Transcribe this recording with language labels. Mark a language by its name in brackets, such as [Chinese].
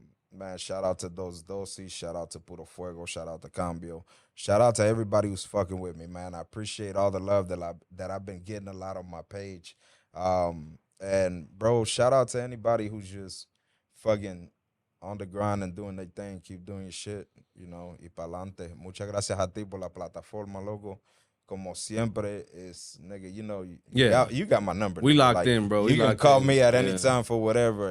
[English] Man, shout out to Dos Dosis, shout out to Puro Fuego, shout out to Cambio. Shout out to everybody who's fucking with me, man. I appreciate all the love that I've been getting a lot on my page. And bro, shout out to anybody who's just fucking on the grind and doing their thing. Keep doing your shit, you know, [Spanish] y pa'lante. Muchas gracias a ti por la plataforma, loco. Como siempre [English] is, nigga, you know, you got my number. We nigga. locked like, in, bro. You can call me at any time for whatever.